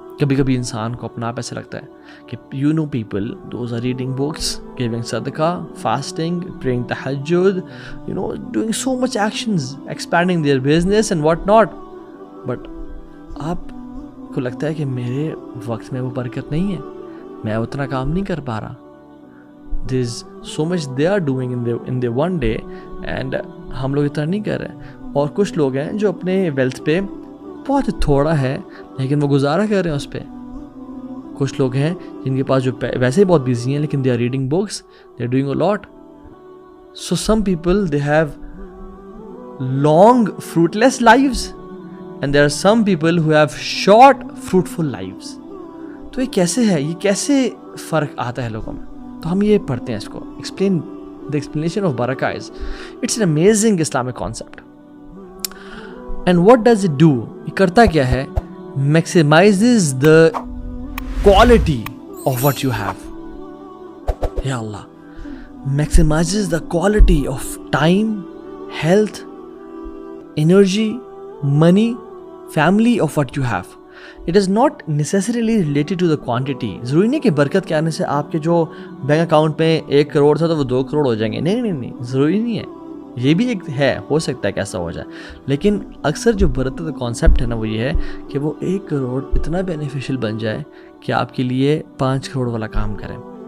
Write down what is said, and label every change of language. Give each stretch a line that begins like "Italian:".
Urdu: کبھی کبھی انسان کو اپنا آپ ایسا لگتا ہے کہ
English: you know people those are reading books, giving sadaqah, fasting, praying tahajjud, you know doing so much actions, expanding their business and what not, but
Urdu: آپ کو لگتا ہے کہ میرے وقت میں وہ برکت نہیں ہے, میں اتنا کام نہیں کر پا رہا.
English: there is so much they are doing in the one day, and
Urdu: ہم لوگ اتنا نہیں کر رہے. اور کچھ لوگ ہیں جو اپنے ویلتھ پہ بہت تھوڑا ہے لیکن وہ گزارا کر رہے ہیں اس پہ. کچھ لوگ ہیں جن کے پاس جو ویسے ہی بہت بیزی ہیں لیکن
English: They are reading books, they are doing a lot.
Urdu: So some people they have long فروٹلیس lives,
English: and there are some people who have short fruitful lives.
Urdu: تو یہ کیسے ہے, یہ کیسے فرق آتا ہے لوگوں میں؟ تو ہم یہ پڑھتے ہیں اس کو.
English: explain the explanation of barakah is it's an amazing Islamic concept. And what does it do?
Urdu: یہ کرتا کیا ہے؟
English: maximizes the quality of what you have.
Urdu: یا اللہ,
English: maximizes the quality of time, health, energy, money, family of what you have. It is not necessarily related to the quantity.
Urdu: ضروری نہیں کہ برکت کے آنے سے آپ کے جو بینک اکاؤنٹ میں 1 کروڑ تھا تو وہ 2 کروڑ ہو جائیں گے. نہیں, ضروری نہیں ہے. یہ بھی ایک ہے, ہو سکتا ہے کہ ایسا ہو جائے, لیکن اکثر جو برکت کا کانسیپٹ ہے نا وہ یہ ہے کہ وہ 1 کروڑ اتنا بینیفیشل بن جائے کہ آپ کے لیے 5 کروڑ والا کام کریں.